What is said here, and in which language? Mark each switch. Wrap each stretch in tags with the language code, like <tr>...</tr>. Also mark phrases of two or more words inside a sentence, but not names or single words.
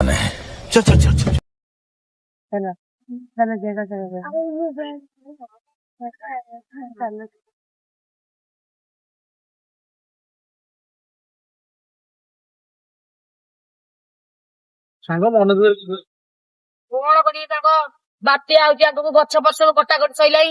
<hi>चल चल चल चल चलो चलो जगह चलो</hi> <or>ସାଙ୍ଗ ମନେ କଣ କରିବି ତାଙ୍କ ବାତ୍ୟା ହଉଛି ଆଗକୁ ଗଛ ଫସଲ କଟାକଟି ସଇଲାଣି।</or>